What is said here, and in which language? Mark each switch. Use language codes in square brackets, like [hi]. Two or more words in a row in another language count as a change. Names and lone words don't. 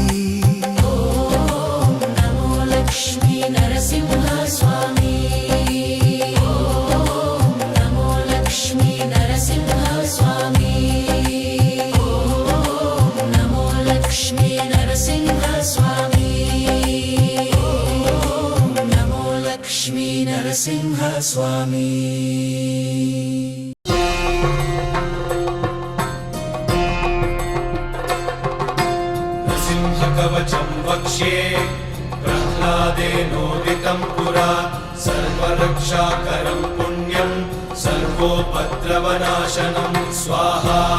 [te] నమో లక్ష్మీ నరసింహ స్వామి, నమో లక్ష్మీ నరసింహ స్వామి, నమో లక్ష్మీ నరసింహ స్వామి, నమో లక్ష్మీ నరసింహ స్వామి. [sa] कवचं वक्ष्ये प्रह्लादेनोदितं पुरा सर्वरक्षाकरं पुण्यं सर्वोपद्रवनाशनं स्वाहा.